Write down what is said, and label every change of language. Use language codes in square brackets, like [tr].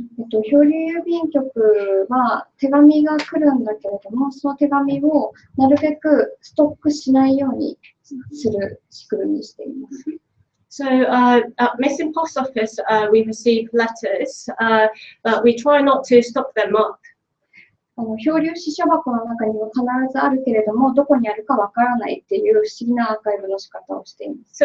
[ja] 漂流郵便局は手紙が来るんだけれども、その手紙をなるべくストックしないようにする仕組みにしています。 [en] So at Missing Post Office, we receive letters, but we try not to stock them up. [ja] 漂流支所箱の中には必ずあるけれども、どこにあるかわからないっていう不思議なアーカイブの仕方をしています。